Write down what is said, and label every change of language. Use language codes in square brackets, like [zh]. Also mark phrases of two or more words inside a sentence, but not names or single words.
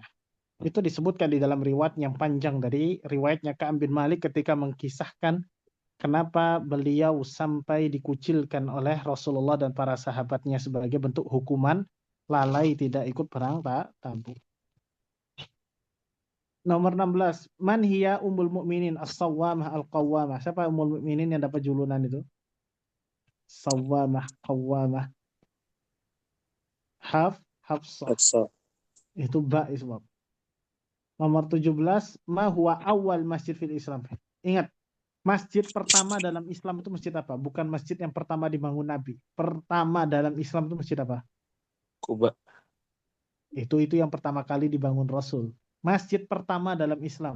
[id] Itu disebutkan di dalam riwayat yang panjang dari riwayatnya Ka'ab bin Malik ketika mengkisahkan kenapa beliau sampai dikucilkan oleh Rasulullah dan para sahabatnya sebagai bentuk hukuman lalai tidak ikut perang Tabuk. Nomor 16, [ar] من هي أم المؤمنين الصوامة القوامة. [id] Siapa [ar] أم المؤمنين [id] yang dapat julunan itu? [ar] صوامة قوامة. Hafsah. [id] Itu ba isbab. Nomor 17, [ar] ما هو أول مسجد في الإسلام. [id] Ingat, masjid pertama dalam Islam itu masjid apa? Bukan masjid yang pertama dibangun Nabi. Pertama dalam Islam itu masjid apa? Kuba. Itu yang pertama kali dibangun Rasul. Masjid pertama dalam Islam.